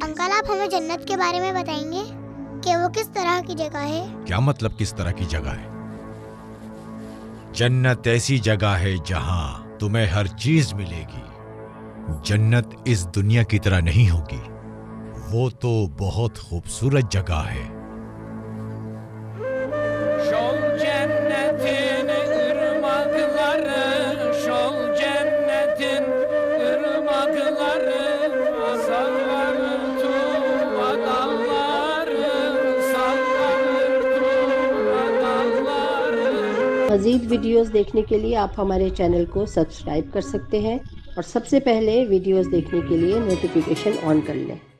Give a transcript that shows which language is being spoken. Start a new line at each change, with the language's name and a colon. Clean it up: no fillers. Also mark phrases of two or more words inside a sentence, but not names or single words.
Hindi: अंकल, आप हमें जन्नत के बारे में बताएंगे कि वो किस तरह की जगह है? क्या मतलब किस तरह की जगह है? जन्नत ऐसी जगह है जहां तुम्हें हर चीज मिलेगी। जन्नत इस दुनिया की तरह नहीं होगी, वो तो बहुत खूबसूरत जगह है।
Turkish: Şol cennetin ırmakları, şol cennetin ırmakları, sallanır tuva dalları, sallanır tuva dalları.
Hindi: मज़ीद वीडियोज़ देखने के लिए आप हमारे चैनल को सब्सक्राइब कर सकते हैं और सबसे पहले वीडियोस देखने के लिए
English: notification on
Hindi: कर लें।